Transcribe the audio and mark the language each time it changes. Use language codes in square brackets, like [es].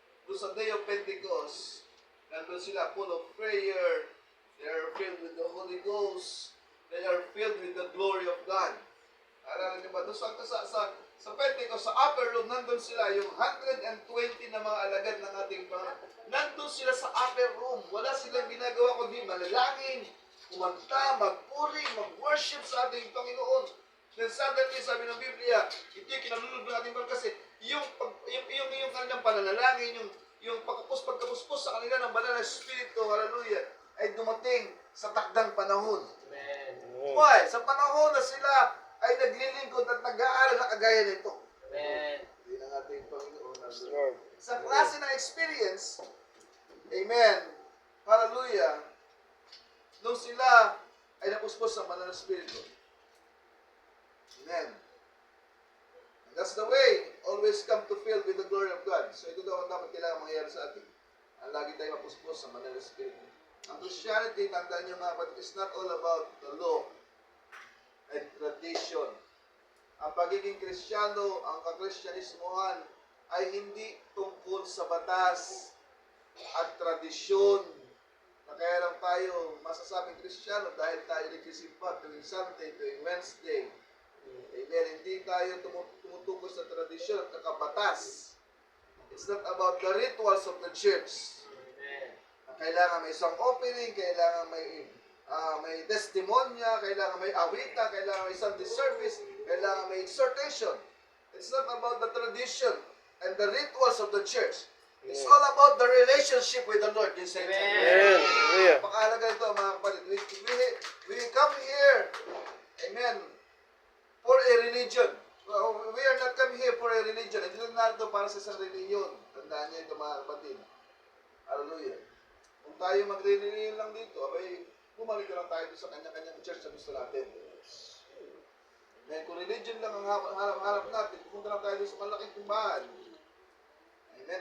[en] Doon sa Day of Pentecost, [tl] nandun sila [en] full of prayer, they are filled with the Holy Ghost, they are filled with the glory of God. [tl] Naalala niyo ba? Doon sa Pentecost, sa upper room, nandun sila, yung 120 na mga alagad ng ating Panginoon. Nandun sila sa upper room. Wala silang ginagawa kundi manalangin, kumanta, magpuri, mag-worship sa ating Panginoon. Then suddenly, sabi ng Biblia, ito yung kinalulog ng ating Panginoon kasi yung kanilang pananalangin, yung pagkapuspos sa kanila ng banal na Espiritu, hallelujah, ay dumating sa takdang panahon. Amen. Why? Sa panahon na sila ay naglilingkod at nag-aaral na kagaya nito. Amen. Hindi ng ating Panginoon. Sa klase ng experience, amen, hallelujah, nung sila ay napuspos sa banal na Espiritu. Amen. [en] And that's the way, always come to fill with the glory of God. [tl] So ito daw ang dapat kailangan mangyayari sa atin. Ang lagi tayo mapuspos sa banal na Espiritu. [en] Ang Christianity, [tl] tandaan nyo mga kapatid, [en] is not all about the law and tradition. [tl] Ang pagiging Kristiyano, ang kakristyanismohan ay hindi tungkol sa batas at tradisyon na kaya lang tayo masasabing Kristiyano dahil tayo nagsisimba tuwing Sunday, tuwing Wednesday, Amen. Hindi tayo tumutukoy sa tradisyon at kakabatas. [en] It's not about the rituals of the church. [tl] Kailangan may isang opening, kailangan may testimonya, kailangan may awita, kailangan may Sunday service, kailangan may exhortation. [en] It's not about the tradition and the rituals of the church. It's all about the relationship with the Lord. Amen. Hallelujah. [tl] Napakahalaga ito, mga kapatid. [en] We come here, amen, for a religion. We are not come here for a religion. [tl] Hindi lang natin para sa isang religion. Tandaan niyo ito, mga kapatid. Hallelujah. Kung tayo magre-religion lang dito, abay, bumalik lang tayo sa kanya-kanyang church na gusto natin. Amen. Kung religion lang ang harap natin, pumunta lang tayo sa malaking timbahan. Amen.